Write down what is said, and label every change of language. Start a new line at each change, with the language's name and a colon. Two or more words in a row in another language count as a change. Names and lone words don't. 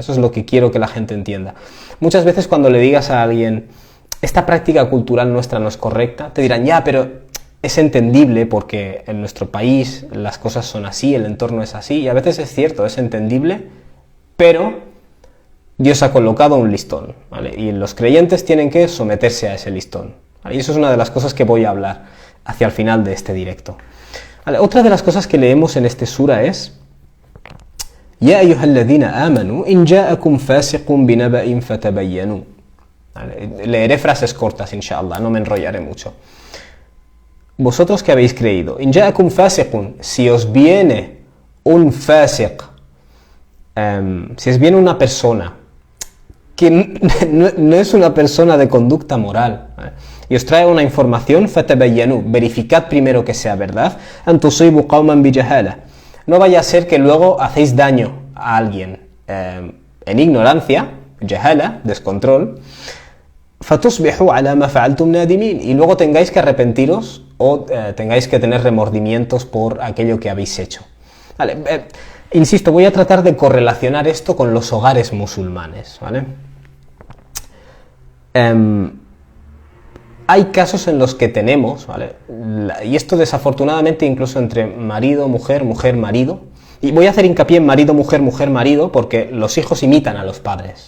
Spanish: Eso es lo que quiero que la gente entienda. Muchas veces cuando le digas a alguien: esta práctica cultural nuestra no es correcta, te dirán: ya, pero es entendible porque en nuestro país las cosas son así, el entorno es así, y a veces es cierto, es entendible, pero Dios ha colocado un listón, ¿vale? Y los creyentes tienen que someterse a ese listón, ¿vale? Y eso es una de las cosas que voy a hablar hacia el final de este directo. Vale, otra de las cosas que leemos en este sura es
Arabic: يا أيها الذين آمنوا إن جاءكم فاسق بنبإ فتبينوا.
Spanish: Vale, leeré frases cortas, inshallah, no me enrollaré mucho. Vosotros que habéis creído,
Arabic: إن جاءكم فاسق,
Spanish: si os viene un fasiq, si os viene una persona que no es una persona de conducta moral, ¿vale?, y os trae una información, fatabayyanu, verificad primero que sea verdad,
Arabic: أن تصيبوا قوما بجهالة,
Spanish: no vaya a ser que luego hacéis daño a alguien en ignorancia,
Arabic: jahala, descontrol, فتصبحوا على ما فعلتم نادمين,
Spanish: y luego tengáis que arrepentiros o tengáis que tener remordimientos por aquello que habéis hecho. Vale, insisto, voy a tratar de correlacionar esto con los hogares musulmanes, ¿vale? Hay casos en los que tenemos, ¿vale?, y esto desafortunadamente incluso entre marido, mujer, mujer, marido, y voy a hacer hincapié en marido, mujer, mujer, marido, porque los hijos imitan a los padres.